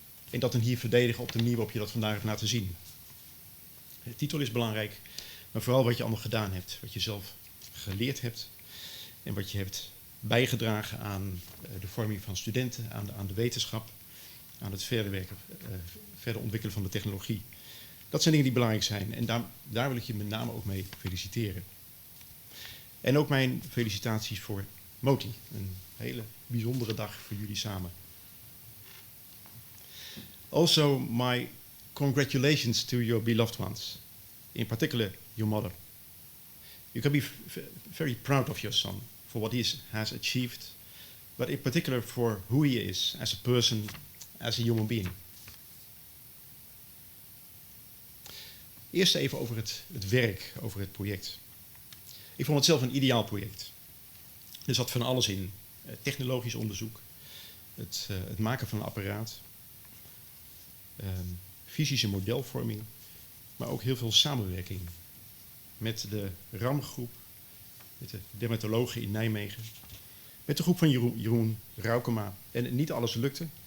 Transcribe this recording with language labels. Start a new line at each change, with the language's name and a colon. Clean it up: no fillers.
Dutch: En dat dan hier verdedigen op de manier waarop je dat vandaag hebt laten zien. De titel is belangrijk, maar vooral wat je allemaal gedaan hebt, wat je zelf geleerd hebt en wat je hebt bijgedragen aan de vorming van studenten, aan de wetenschap, aan het verder ontwikkelen van de technologie. Dat zijn dingen die belangrijk zijn en daar wil ik je met name ook mee feliciteren. En ook mijn felicitaties voor Moti, een hele bijzondere dag voor jullie samen.
English: Also, my congratulations to your beloved ones, in particular your mother. You can be very proud of your son for what he has achieved, but in particular for who he is as a person, as a human being.
Dutch: Eerst even over het werk, over het project. Ik vond het zelf een ideaal project. Er zat van alles in. Technologisch onderzoek, het maken van een apparaat, fysische modelvorming, maar ook heel veel samenwerking met de RAM-groep, met de dermatologen in Nijmegen, met de groep van Jeroen Raukema. En niet alles lukte.